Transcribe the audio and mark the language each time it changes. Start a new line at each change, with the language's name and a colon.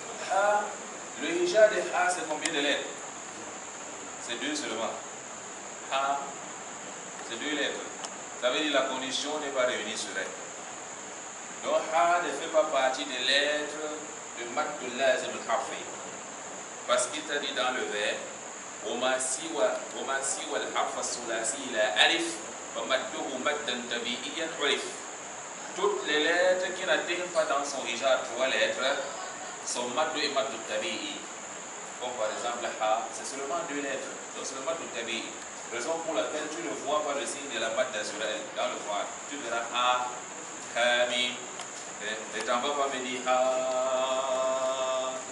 French: Ha, le hija de Ha c'est combien de lettres? C'est 2 seulement. Ha, c'est 2 lettres. Ça veut dire que la condition n'est pas réunie sur elle. Donc Ha ne fait pas partie des lettres de mad al-lazim al-harfi. Parce qu'il t'a dit dans le vers,
Arabic: وما سوى الحرف الثلاثي لا ألف فمده مدا طبيعيا عرف.
French: Toutes les lettres qui n'atteignent pas dans son hija 3 lettres sont mad et mad tabi'i. Comme par exemple ha, c'est seulement 2 lettres, donc c'est le mad tabi'i. Raison pour laquelle tu ne vois pas le signe de la mad naturelle dans le Coran. Tu verras ha, ha, mi. Ne t'en vas pas me dire ha.